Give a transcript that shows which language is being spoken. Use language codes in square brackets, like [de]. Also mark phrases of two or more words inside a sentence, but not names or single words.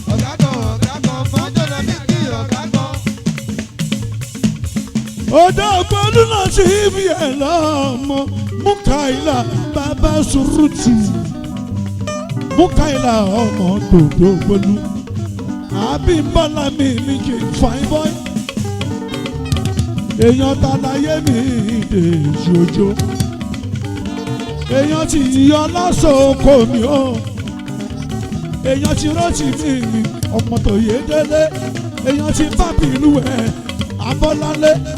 [yo] Ọ̀gá kan, ọ̀gá kan, mọ́jọ́ lọ ní kí ọ̀gá kan. Odò Ògbólú náà ti fi ẹ̀ lọ́mọ. Mukaila bàbá Surutu. Mukaila ọmọ Dòdò Ògbólú. Abímbọ́lá mi ní kí n [en] fine boy. [yo] Èèyàn ta láyé mi Dèjì Òjó. Èèyàn ti yọ lásòkò mi o. Èèyàn ti rántí mi, ọmọ tó yé délé. Èèyàn ti bá mi ìlú ẹ̀, Abọ́lálé.